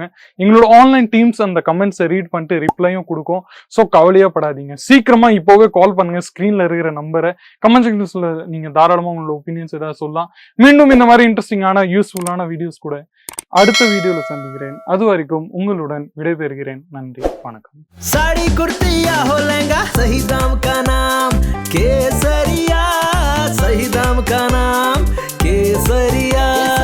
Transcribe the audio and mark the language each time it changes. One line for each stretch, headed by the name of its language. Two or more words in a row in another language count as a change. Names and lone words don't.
Tamil: எங்களோட
English: online teams
Tamil: அந்த கமெண்ட்ஸை ரீட் பண்ணிட்டு ரிப்ளையும் கொடுக்கும். ஸோ கவலையா படாதீங்க, சீக்கிரமா இப்போவே கால் பண்ணுங்க. ஸ்கிரீன்ல இருக்கிற நம்பரை
English: comment sections
Tamil: நீங்க தாராளமா உங்களோட ஒப்பீனியன்ஸ் ஏதாவது சொல்லலாம். மீண்டும் இந்த மாதிரி இன்ட்ரெஸ்டிங்கான யூஸ்ஃபுல்லான வீடியோஸ் கூட அடுத்த வீடியோல சந்திக்கிறேன். அது வரைக்கும் உங்களுடன் விடைபெறுகிறேன். நன்றி, வணக்கம்.
Hindi: साड़ी कुर्ती या हो लहंगा, सही दाम का नाम केसरिया, सही दाम का नाम केसरिया।